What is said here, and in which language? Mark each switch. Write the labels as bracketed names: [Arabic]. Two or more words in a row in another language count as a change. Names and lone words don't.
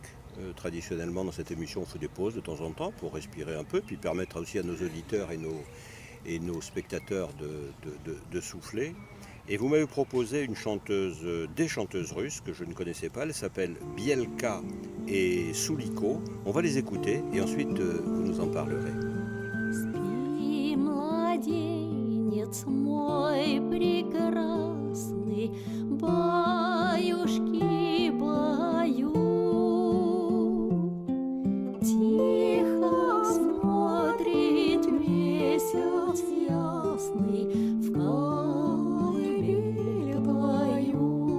[French] Traditionnellement, dans cette émission, on fait des pauses de temps en temps pour respirer un peu, puis permettre aussi à nos auditeurs et nos spectateurs de souffler. Et vous m'avez proposé des chanteuses russes que je ne connaissais pas. Elles s'appellent Bielka et Suliko. On va les écouter et ensuite vous nous en parlerez. [Russian] Спи, младенец мой прекрасный, баюшки, баю. Тихо смотрит месяц ясный в колыбель твою.